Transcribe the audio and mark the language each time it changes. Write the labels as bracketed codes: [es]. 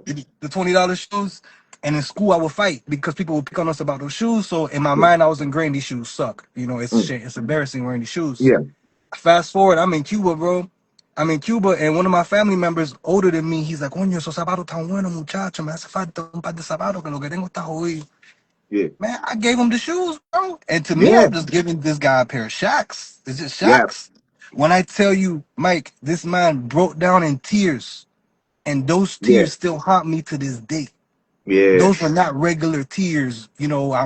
[en] The $20 shoes. And in school, I would fight because people would pick on us about those shoes. So in my Yeah. mind, I was ingrained these shoes suck. You know, it's Mm. shit. It's embarrassing wearing these shoes. Yeah. Fast forward, I'm in Cuba, bro. I'm in Cuba, and one of my family members older than me, he's like, [es] coño, esos zapatos tan buenos, muchacho. Me hace falta un par de zapatos que lo que tengo está jodido. [en] Yeah. Man, I gave him the shoes, bro. And to me, Yeah. I'm just giving this guy a pair of Shacks. It's just Yeah. Shacks. When I tell you, Mike, this man broke down in tears, and those Yeah. tears still haunt me to this day. Yeah. Those were not regular tears, you know, I'm